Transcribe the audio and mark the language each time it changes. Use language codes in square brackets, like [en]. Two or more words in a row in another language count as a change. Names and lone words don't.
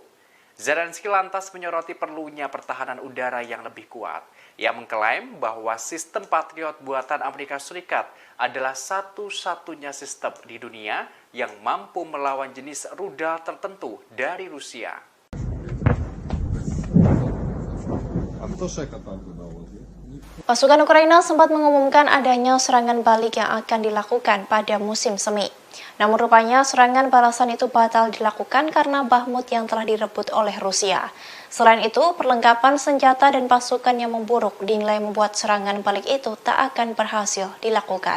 [id] Zelensky lantas menyoroti perlunya pertahanan udara yang lebih kuat. Ia mengklaim bahwa sistem Patriot buatan Amerika Serikat adalah satu-satunya sistem di dunia yang mampu melawan jenis rudal tertentu dari Rusia. [ru] А кто Шека там туда возит? [id] Pasukan Ukraina sempat mengumumkan adanya serangan balik yang akan dilakukan pada musim semi. Namun rupanya serangan balasan itu batal dilakukan karena Bakhmut yang telah direbut oleh Rusia. Selain itu, perlengkapan senjata dan pasukan yang memburuk dinilai membuat serangan balik itu tak akan berhasil dilakukan.